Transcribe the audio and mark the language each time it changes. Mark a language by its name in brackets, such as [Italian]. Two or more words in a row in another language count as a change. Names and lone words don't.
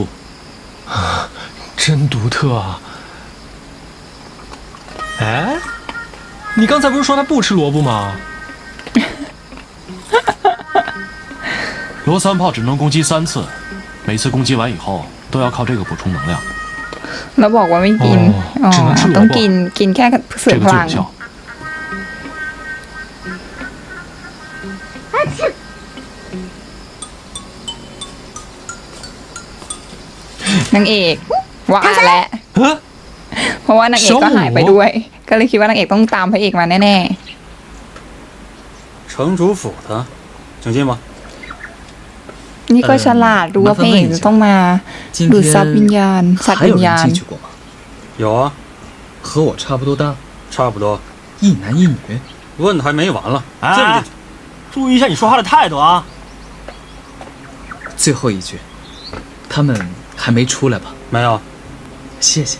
[Chinese] 啊，真独特啊！哎，你刚才不是说他不吃萝卜吗？罗3炮只能攻击3次，每次攻击完以后都要靠这个补充能量。 [Thai] แล้วบอกว่าไม่กินอ๋อต้องกินแค่เสริมพลังนางเอกว่าแหละเพราะว่านางเอกก็หายไปด้วยก็เลยคิดว่านางเอกต้องตามพระเอกมาแน่ [Chinese] 城主府的，请进吧。 [Thai] ๆนี่ก็ฉลาดรู้ว่าพระเอกจะต้องมาดูดซับวิญญาณสัตว์วิญญาณ [Chinese] 有啊，和我差不多大，差不多，一男一女。问的还没完了，进不进去？注意一下你说话的态度啊！最后一句，他们还没出来吧？没有。谢谢。